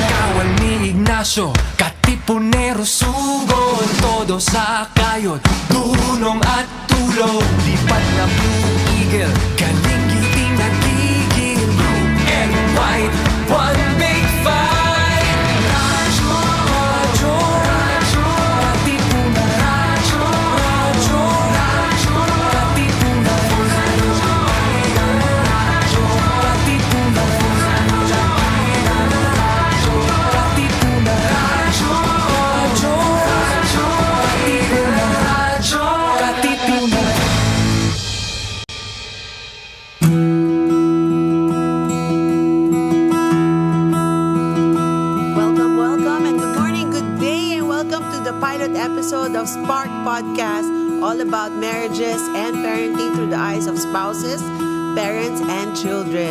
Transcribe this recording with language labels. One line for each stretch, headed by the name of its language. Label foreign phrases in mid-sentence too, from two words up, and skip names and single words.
Filipino: Kawal ni Ignacio, Katipunero, sugod, todo sa kayod, dunong at tulog, lipat na Blue Eagle, galing giting nagigil,
English: blue and white, one big fight.
Filipino: Radyo, radyo, radyo, Katipunan, radyo, radyo, radyo, Katipunan, radyo, radyo, Katipunan, radyo, Katipunan, radyo, radyo, radyo, Katipunan, radyo, Katipunan.
English: Welcome, and good morning, good day, and welcome to the pilot episode of SPARC Podcast, all about marriages and parenting through the eyes of spouses, parents, and children.